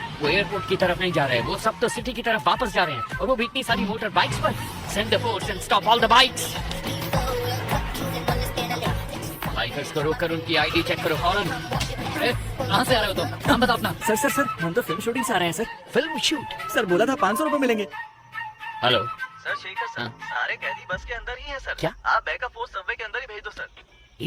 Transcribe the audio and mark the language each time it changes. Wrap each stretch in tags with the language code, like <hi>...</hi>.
<hi>वो एयरपोर्ट की तरफ नहीं जा रहे, वो सब तो सिटी की तरफ वापस जा रहे हैं, और वो भी इतनी सारी मोटर बाइक्स पर।</hi> <en>Send the force and stop all the bikes.</en> <hi>Bikers को रोककर उनकी आईडी चेक करो फौरन। कहाँ से आ रहे हो तुम? नाम बताओ अपना। सर हम तो फिल्म शूटिंग से आ रहे हैं सर। Film shoot? सर बोला था 500 रुपए मिलेंगे। हेलो सर शेखर सर, सारे कैदी बस के अंदर ही हैं सर। क्या? आप बैकअप फोर्स सबवे के अंदर ही भेज दो सर।</hi>